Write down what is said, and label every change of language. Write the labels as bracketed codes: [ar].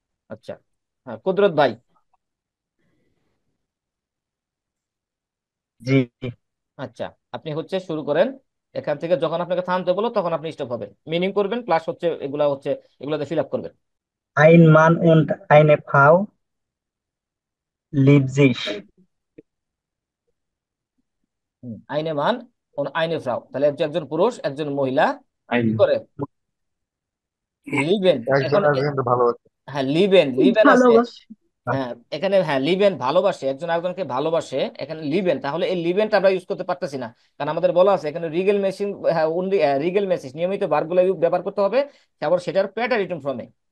[bn] আচ্ছা, হ্যাঁ, কুদরত ভাই। জি। আচ্ছা, আপনি হচ্ছে শুরু করেন। এখান থেকে যখন আপনাকে থামতে বলো তখন আপনি স্টপ হবেন, মিনিং করবেন, প্লাস হচ্ছে এগুলা হচ্ছে এগুলাতে ফিল আপ করবেন। [de] Ein Mann und eine Frau liebt sich. [bn] আইনে মান ও আইনে ফ্রাউ, তাহলে হচ্ছে একজন পুরুষ একজন মহিলা আইন। কি করে? লিভেন। একজন এখন একজনকে ভালোবাসে। হ্যাঁ, লিভেন, লিভেন আছে। ভালোবাসে। হ্যাঁ, এখানে হ্যাঁ লিভেন ভালোবাসে, একজন আরেকজনকে ভালোবাসে, এখানে লিভেন, তাহলে এই লিভেনটা আমরা ইউজ করতে পারতেছি না, কারণ আমাদের বলা আছে এখানে রিগেল মেশিন, হ্যাঁ, রিগেল মেসেজ নিয়মিত ভার্বগুলো ব্যবহার করতে হবে, তারপর সেটার প্যাটারিটম ফর্মে।